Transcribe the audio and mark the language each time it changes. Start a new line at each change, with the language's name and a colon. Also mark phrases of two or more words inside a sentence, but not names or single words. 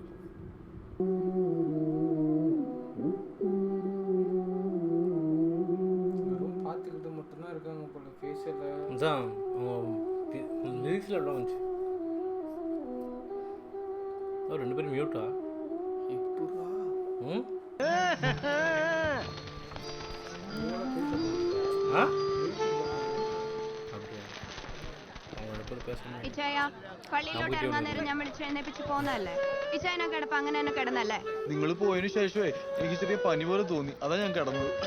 Tamil: பார்த்துக்கிட்டு மட்டும்தான் இருக்காங்க போல ஃபேஸில். அதான் லிரிக்ஸில் எவ்வளோ வந்துச்சு. ரெண்டு பேரும் மியூட்டா எப்படா
Malayalam: ഇച്ചായ പള്ളിയിലോട്ട് ഇറങ്ങാൻ നേരം ഞാൻ വിളിച്ചെഴുന്നേപ്പിച്ച് പോന്നതല്ലേ? ഇച്ചായനെ കിടപ്പ് അങ്ങനെ തന്നെ കിടന്നല്ലേ? നിങ്ങൾ പോയതിനു ശേഷമേ എനിക്ക് ചെറിയ പനി പോലെ തോന്നി, അതാ ഞാൻ കിടന്നത്.